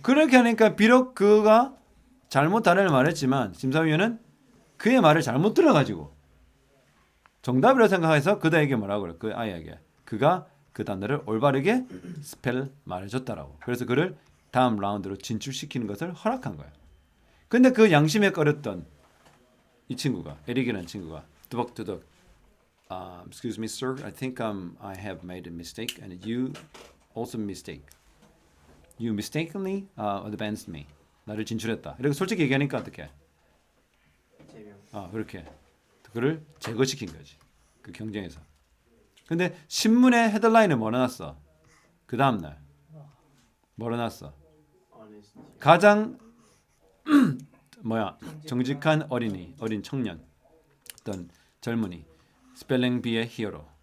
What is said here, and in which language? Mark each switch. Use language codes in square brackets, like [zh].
[ko] 그렇게 하니까 비록 그가 잘못 단어를 말했지만 심사위원은 그의 말을 잘못 들어가지고 정답이라고 생각해서 그다에게 뭐라고 그래? 그 아이에게 그가 그 단어를 올바르게 스펠 말해줬다라고. 그래서 그를 다음 라운드로 진출시키는 것을 허락한 거야. 근데 그 양심에 꺼렸던 이 친구가 에릭이라는 친구가 두벅두벅 [en] Excuse me, sir. I think I have made a mistake, and you also mistake. You mistakenly advanced me. [ko] 나를 진출했다. 이렇게 솔직히 얘기하니까 어떻게? 제명 그렇게 그를 제거시킨 거지. 그 경쟁에서. 근데 신문의 헤드라인을 뭐 넣어놨어? 그 다음 날 뭐로 놨어? [en] honesty [ko] 가장 정직한 어린 청년, 어떤 젊은이, 스펠링 비의 히어로.